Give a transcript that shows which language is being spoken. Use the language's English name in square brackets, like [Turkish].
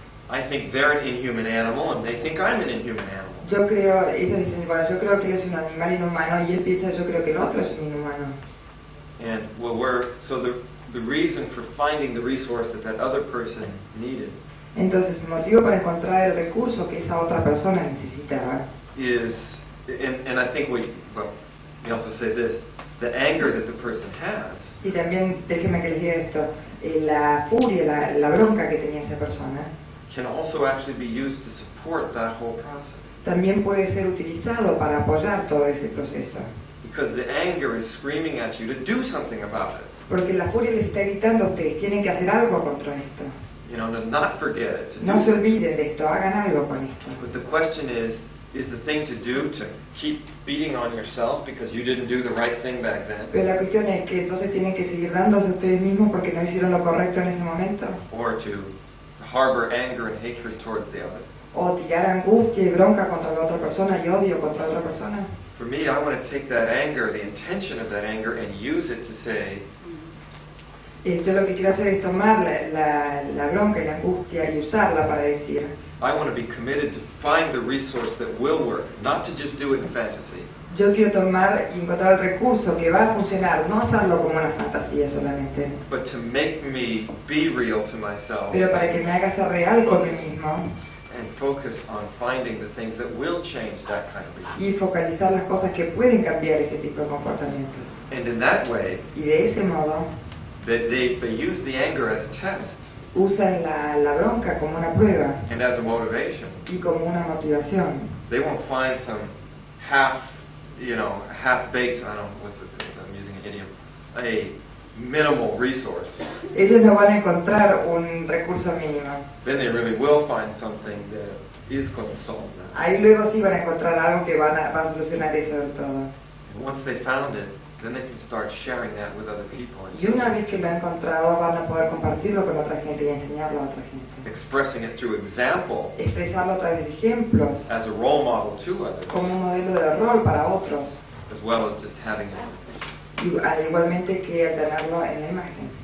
[English] I think they're an inhuman animal and they think I'm an inhuman animal. [Spanish] Yo creo, ellos dicen, bueno, yo creo que él es un animal inhumano y él piensa, yo creo que el otro es un inhumano. [English] And so the reason for finding the resource that other person needed [Spanish] Entonces, el motivo para encontrar el recurso que esa otra persona necesitaba [English] is, and I think we also say this, the anger that the person has [Spanish] y también, déjenme que les diga esto, la furia, la bronca que tenía esa persona, [English] can also actually be used to support that whole process. [Spanish] también puede ser utilizado para apoyar todo ese proceso. [English] Because the anger is screaming at you to do something about it. [Spanish] Porque la furia les está gritando a ustedes, tienen que hacer algo contra esto. [English] You know, to not forget it. To [Spanish] No [English] do [Spanish] se [English] something. [Spanish] olviden de esto, hagan algo con esto. [English] But the question is the thing to do to keep beating on yourself because you didn't do the right thing back then? [Spanish] Pero la cuestión es que entonces tienen que seguir dándose a ustedes mismos porque no hicieron lo correcto en ese momento. [English] Or to harbor anger and hatred towards the other? [Spanish] O tirar angustia y bronca contra la otra persona y odio contra la otra persona. [English] For me, I want to take that anger, the intention of that anger, and use it to say, [Spanish] Yo lo que quiero hacer es tomar la bronca y la angustia y usarla para decir, [English] I want to be committed to find the resource that will work, not to just do it in fantasy, [Spanish] yo quiero tomar y encontrar el recurso que va a funcionar, no hacerlo como una fantasía solamente, [English] but to make me be real to myself [Spanish] pero para que me haga ser real con mí mismo [English] and focus on finding the things that will change that kind of behavior. [Spanish] y focalizar las cosas que pueden cambiar ese tipo de comportamientos. [English] And in that way, [Spanish] Y de ese modo [English] they use the anger as a test [Spanish] usan la bronca como una prueba [English] and as a motivation. [Spanish] y como una motivación. [English] They won't find some half-baked, I don't know, I'm using an idiom, a minimal resource. [Spanish] Ellos no van a encontrar un recurso mínimo. [English] Then they really will find something that is going to solve that. [Spanish] Ahí luego sí van a encontrar algo que va a solucionar eso del todo. [English] And once they found it, then they can start sharing that with other people and [Spanish] Y una vez que lo han encontrado van a poder compartirlo con otra gente y enseñarlo a otra gente. [English] expressing it through example [Spanish] Expresarlo a través de ejemplos, [English] as a role model to others, [Spanish] como un modelo de rol para otros, [English] as well as just having it [Spanish] igualmente que alternarlo en la imagen.